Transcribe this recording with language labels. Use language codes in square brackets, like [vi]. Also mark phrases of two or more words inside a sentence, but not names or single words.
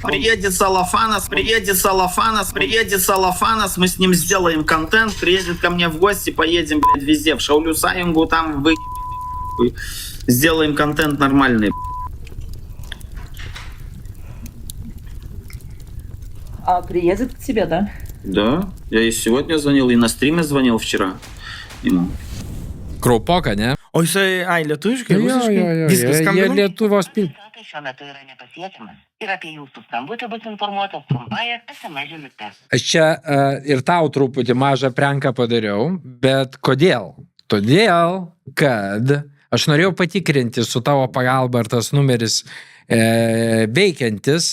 [ru] Приедет Салафанас, мы с ним сделаем контент, приедет ко мне в гости, поедем, блядь, везде, в Шаулюсаенгу, там сделаем контент нормальный. А приедет к тебе, да? Да, я и сегодня звонил, и на стриме звонил вчера ему. [lt] Kraupoka, ne? O jisai, lietuviškai? Viskas skambina? Jie Lietuvos Šiuo metu yra nepasiekiamas ir apie jūsų skambutį bus informuotas trumpąją SMS žinute. Aš čia ir tau truputį mažą pranką padariau, bet kodėl? Todėl, kad aš norėjau patikrinti su tavo pagalba, ar tas numeris veikiantis,